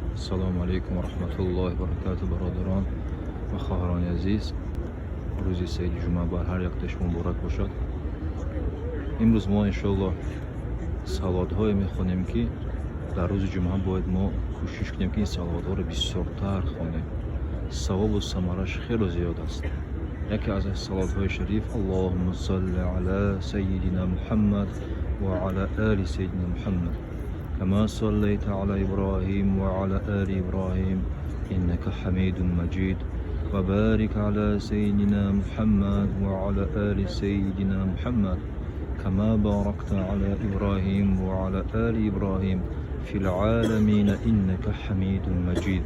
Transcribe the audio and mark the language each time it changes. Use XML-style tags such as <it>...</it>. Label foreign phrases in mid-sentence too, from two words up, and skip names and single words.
<ar>السلام عليكم و رحمة الله و بركاته</ar> <fa>برادران و خواهران عزیز. روزی سید جمعه بر هر یکتش مبارک باشد. امروز ما انشالله صلوات های میخوانیم که در روز جمعه باید ما کوشش کنیم که این صلوات ها رو بسیارتر خوانیم. ثواب و ثمرش خیلی زیاد است. یکی از صلوات های شریف</fa> <ar>اللهم صل علی سیدنا محمد و علی آل سیدنا محمد كما صليت على إبراهيم وعلى آل إبراهيم إنك حميد مجيد وبارك على سيدنا محمد وعلى آل سيدنا محمد كما باركت على إبراهيم وعلى آل إبراهيم في العالمين إنك حميد مجيد.</ar>